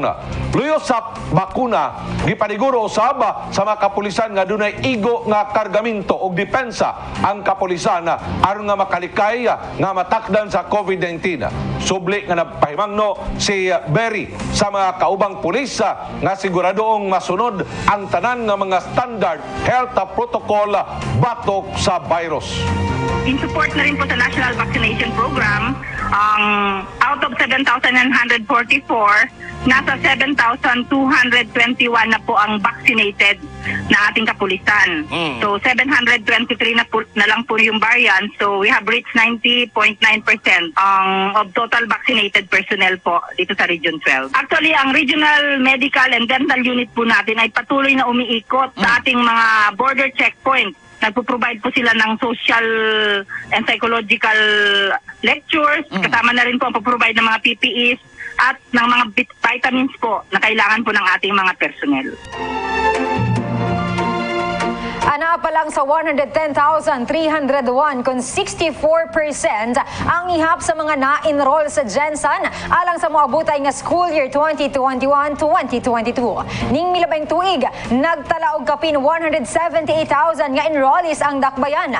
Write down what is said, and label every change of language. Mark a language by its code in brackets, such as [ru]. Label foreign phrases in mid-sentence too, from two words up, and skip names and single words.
[ceb] Luyo sa bakuna, gipaniguro usab sa mga kapulisan nga dunay igo nga kargamento o depensa ang kapulisan aron nga makalikay nga matakdan sa COVID-19. Subli nga nagpahimangno si Berry sa mga kaubang pulis nga siguradoong masunod ang tanan nga mga [en] standard health protocol [ceb] batok sa virus. [en] In support [tl] na rin po sa National Vaccination Program, out of 7,944, nasa 7,221 na po ang vaccinated na ating kapulisan. So 723 na lang po yung variant. [en] So we have reached 90.9% of total vaccinated personnel [tl] po dito sa [en] Region 12. [tl] Actually, ang Regional Medical and Dental Unit po natin ay patuloy na umiikot sa ating mga [en] border checkpoints. [tl] Nagpo-provide po sila ng [en] social and psychological lectures. [tl] Kasama na rin po ang pag-provide ng mga PPEs at ng mga vitamins po na kailangan po ng ating mga personnel. [ceb] Ana pa lang sa 110,301 kung 64% ang ihap sa mga na-enroll sa GenSan alang sa moabutay nga [en] school year [ceb] 2021-2022. Ning milabing tuig, nagtala og kapin 178,000 nga enrollees ang dakbayan.